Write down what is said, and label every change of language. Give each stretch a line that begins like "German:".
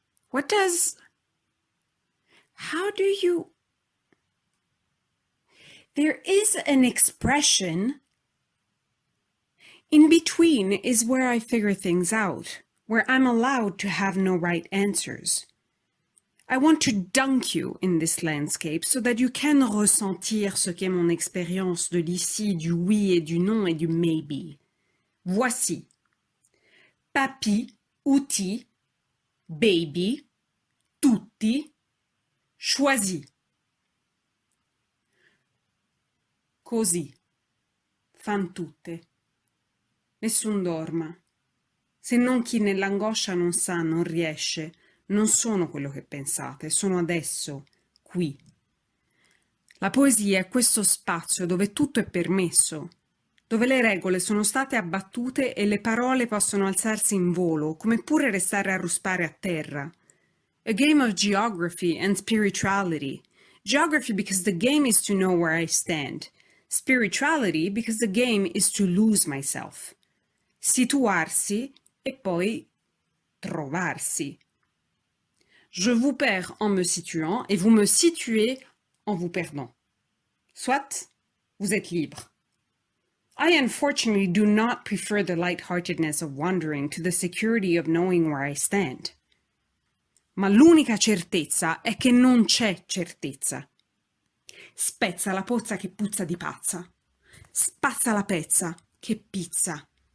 English: How do you... There is an expression. In between is where I figure things out, where I'm allowed to have no right answers. I want to dunk you in this landscape so that you can
French: ressentir ce qu'est mon expérience de l'ici, du oui et du non et du maybe. Voici. Papi, outil, baby, tutti, choisi.
Italian: Così, fan tutte. Nessun dorma. Se non chi nell'angoscia non sa, non riesce, non sono quello che pensate, sono adesso, qui. La poesia è questo spazio dove tutto è permesso, dove le regole sono state abbattute e le parole possono alzarsi in volo, come pure restare a ruspare a terra.
English: A game of geography and spirituality. Geography because the game is to know where I stand. Spirituality because the game is to lose myself.
Italian: Situarsi e poi trovarsi.
French: Je vous perds en me situant et vous me situez en vous perdant. Soit, vous êtes libre.
English: I unfortunately do not prefer the lightheartedness of wandering to the security of knowing where I stand.
Italian: Ma l'unica certezza è che non c'è certezza. Spezza la pozza che puzza di pazza. Spazza la pezza che pizza.